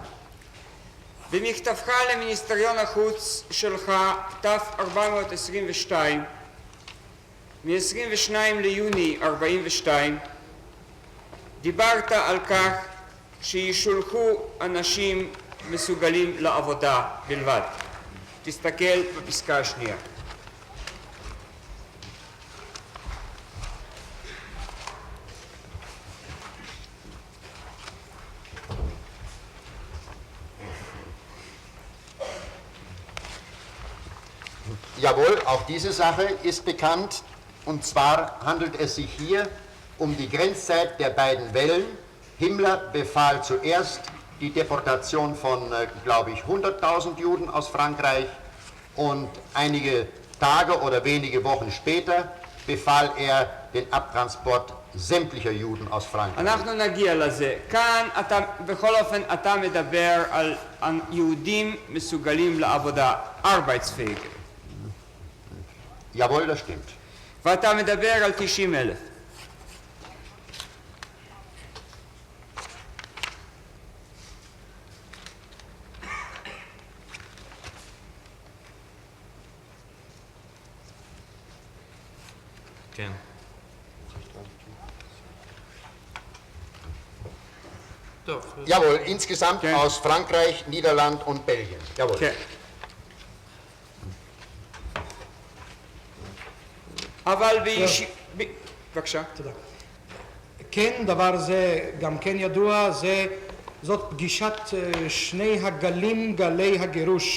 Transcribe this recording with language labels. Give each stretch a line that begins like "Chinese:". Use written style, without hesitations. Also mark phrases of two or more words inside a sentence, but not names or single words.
Hebrew: במכתבך למיניסטריון החוץ שלך, תף 422, מ-22 ליוני 42, דיברת על כך שישולחו אנשים מסוגלים לעבודה בלבד. תסתכל בפסקה השנייה.
German: Jawohl, auch diese Sache ist bekannt. Und zwar handelt es sich hier um die Grenzzeit der beiden Wellen. Himmler befahl zuerst die Deportation von, glaube ich, 100.000 Juden aus Frankreich und einige Tage oder wenige Wochen später befahl er den Abtransport sämtlicher Juden aus Frankreich.
Hebrew: אנחנו נגיע לזה. כאן אתה, בכל אופן, אתה מדבר על יהודים מסוגלים לעבודה,
German: Arbeitsfähige. Jawohl, das stimmt.
Hebrew: ואתה מדבר על 90,000. כן. טוב.
German: Jawohl, insgesamt Okay. aus Frankreich, Niederland und Belgien. Jawohl.
Hebrew: כן. אבל בבקשה. תודה. כן, דבר זה גם כן ידוע, זאת פגישת שני הגלים, גלי הגירוש.